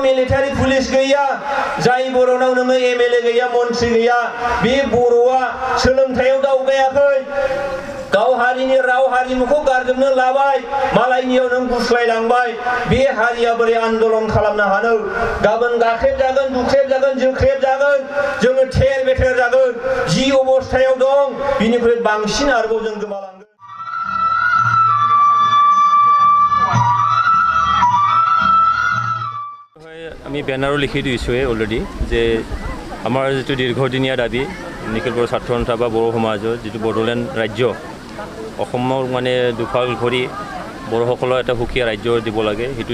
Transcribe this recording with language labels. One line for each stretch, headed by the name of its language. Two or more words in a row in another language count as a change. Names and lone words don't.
Bodo: मिलिटारि पुलिस गैया जाय बर'नाव नोङो एमएलए गैया मन्त्रि गैया बे बर'आ सोलोंथायाव दावगायाखै गाव हारिनि राव हारिमुखौ गारजोबनो लाबाय मालायनियाव नों गुस्लायलांबाय बे हारिया बोरै आन्दलन खालामनो हानो गाबोन गाख्रेब जागोन दुख्रेब जागोन जोख्रेब जागोन जोङो थेर बेथेर जागोन जि अबस्थायाव दं बिनिख्रुइ बांसिन आरोबाव जों गोमालांगोन
Assamese: আমি বেনাৰো লিখি দিছোঁৱে অলৰেডি যে আমাৰ যিটো দীৰ্ঘদিনীয়া দাবী নিখিল বড়ো ছাত্ৰ সন্থা বা বড়ো সমাজৰ যিটো বড়োলেণ্ড ৰাজ্য অসমৰ মানে দুফাল কৰি বড়োসকলৰ এটা সুকীয়া ৰাজ্য দিব লাগে সেইটো